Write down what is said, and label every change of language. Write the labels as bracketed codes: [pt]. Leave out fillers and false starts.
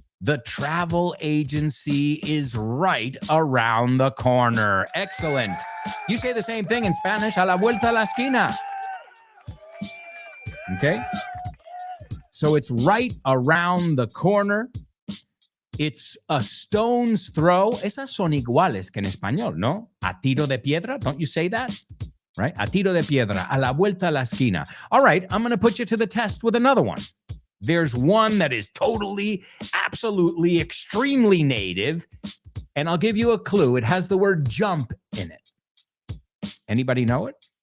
[en] The travel agency is right around the corner. Excellent. You say the same thing in Spanish, [es] a la vuelta a la esquina. [en] Okay? So it's right around the corner. It's a stone's throw. [es] Esas son iguales que en español, ¿no? A tiro de piedra. [en] Don't you say that? Right? [es] A tiro de piedra. A la vuelta a la esquina. [en] All right, I'm going to put you to the test with another one. There's one that is totally, absolutely, extremely native. And I'll give you a clue. It has the word jump in it. Anybody know it?